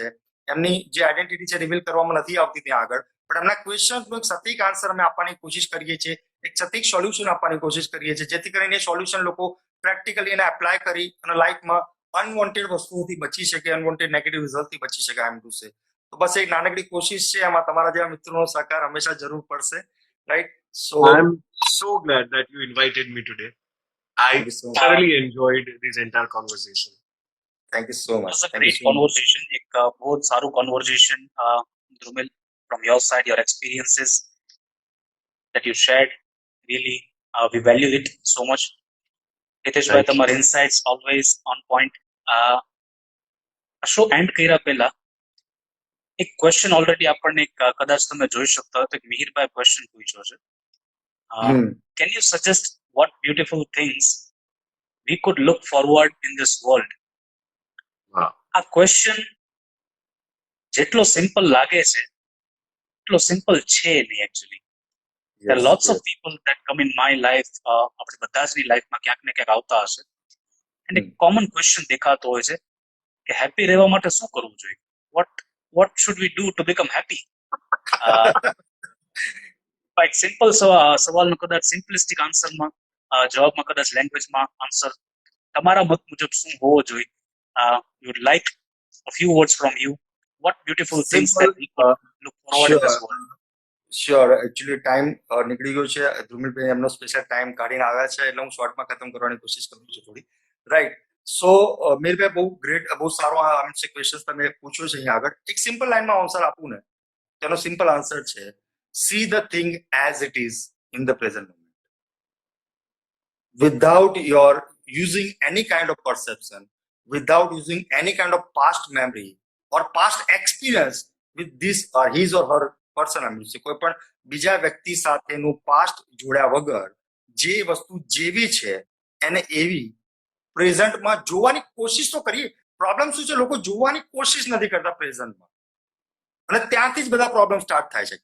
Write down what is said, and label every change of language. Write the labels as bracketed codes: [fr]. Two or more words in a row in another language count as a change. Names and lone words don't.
[gu] એમની જે આઈડેન્ટિટી છે રિવીલ કરવામાં નથી આવતી ત્યાં આગળ, પણ એમના ક્વેશ્ચનનો એક સટીક આન્સર અમે આપવાની કોશિશ કરીએ છીએ, એક સટીક સોલ્યુશન આપવાની કોશિશ કરીએ છીએ, જેથી કરીને સોલ્યુશન લોકો પ્રેક્ટિકલી એને એપ્લાય કરી અને લાઈફમાં અનવોન્ટેડ વસ્તુઓથી બચી શકે, અનવોન્ટેડ નેગેટિવ રિઝલ્ટથી બચી શકે. આમ [en] to say [gu] તો બસ એક નાનકડી કોશિશ છે, એમાં તમારા જેવા મિત્રોનો સહકાર હંમેશા જરૂર પડશે, રાઈટ? [en] સો I'm so glad that you invited me today. I Thank you so much. thoroughly enjoyed this entire conversation. Thank you so much. It was a Thank you great so much. conversation. [gu] એક બહુ જ સારું [en] conversation, Drumil, from your side, your experiences that you shared, really we value it so much. [gu] હિતેશભાઈ, [en] Thank you. તમારા insights always on point. show end [gu] કર્યા પહેલા એક ક્વેશ્ચન ઓલરેડી આપણને કદાચ તમે જોઈ શકતા હોય તો એક મિહિરભાઈ ક્વેશ્ચન પૂછ્યો છે. [en] Can you suggest what beautiful things we could look forward in this world? Wow. [gu] આ ક્વેશ્ચન જેટલો સિમ્પલ લાગે છે એટલો સિમ્પલ છે નહીં એકચ્યુઅલી. [en] There are lots of people that come in my life, [gu] આપણે બધા જની લાઈફમાં ક્યાંક ને ક્યાંક આવતા હશે, અને એક કોમન ક્વેશ્ચન દેખાતો હોય છે કે હેપી રહેવા માટે શું કરવું જોઈએ? [en] What should we do to become happy? [gu] એક સિમ્પલ સવાલનો કદાચ સિમ્પલિસ્ટિક આન્સરમાં, જવાબમાં કદાચ લેંગ્વેજમાં આન્સર તમારા મત મુજબ શું હોવો જોઈએ? [en] You would like a few words from you. What beautiful things that we could look forward in this world? [gu] શ્યોર. એકચ્યુઅલી ટાઈમ નીકળી ગયો છે. ધ્રુમિલભાઈ એમનો સ્પેશિયલ ટાઈમ કાઢીને આવ્યા છે, એટલે હું શોર્ટમાં ખતમ કરવાની કોશિશ કરું છું થોડી, રાઈટ? સો મીરભાઈ, બહુ ગ્રેટ, બહુ સારો ક્વેશ્ચન તમે પૂછ્યો છે અહીંયા આગળ. એક સિમ્પલ લાઈનમાં આન્સર આપું ને, તેનો સિમ્પલ આન્સર છે, [en] see the thing as it is in the present moment, without your using any kind of perception, without using any kind of past memory or past experience with this or his or her person. [gu] કોઈ પણ બીજા વ્યક્તિ સાથેનું પાસ્ટ જોડ્યા વગર જે વસ્તુ જેવી છે એને એવી પ્રેઝન્ટમાં જોવાની કોશિશ તો કરીએ. પ્રોબ્લેમ શું છે, લોકો જોવાની કોશિશ નથી કરતા પ્રેઝન્ટમાં, અને ત્યાંથી જ બધા પ્રોબ્લેમ સ્ટાર્ટ થાય છે.